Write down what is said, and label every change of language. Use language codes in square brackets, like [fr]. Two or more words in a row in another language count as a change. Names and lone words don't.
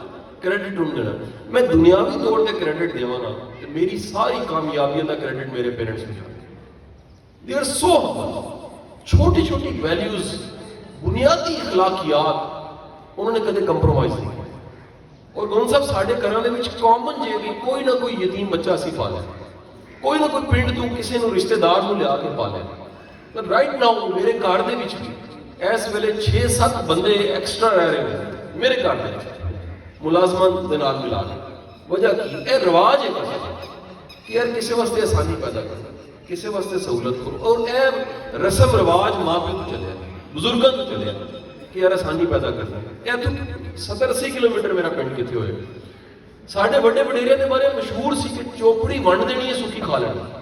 [pa] کریڈٹ ان دینا. [ur] میں دنیاوی طور پہ کریڈٹ دیواں گا کہ میری ساری کامیابیاں کا کریڈٹ میرے پیرنٹس کو جاتا ہے. [en] they are so humble. [pa] چھوٹی چھوٹی ویلیوز, بنیادی اخلاقیات انہوں نے کدے کمپرومائز نہیں کیا. اور گون صاحب ساڈے گھراں دے وچ کامن جے کہ کوئی نہ کوئی یتیم بچہ اسی پالے, کوئی نہ کوئی پنڈ تو کسی نو رشتہ دار نو لیا کے پالے. پر [en] right now [pa] میرے گھر دے وچ بھی اس ویلے 6-7 بندے ایکسٹرا رہ رہے ہیں میرے گھر دے وچ, ملازمت دے نال ملا کے. وجہ کی اے رواج ہے کہ یار کسی واسطے آسانی پیدا کرنا, کسی واسطے سہولت کرو. اور اے رسم رواج ماں پیو تو چلے, بزرگاں تو چلے کہ یار آسانی پیدا کرنا. اے تو 70-80 کلومیٹر میرا پنڈ کتنے ہوئے. ساڈے بڑے وڈیرے دے بارے مشہور سی کہ چوپڑی ونڈ دینی ہے سکی کھا لینا.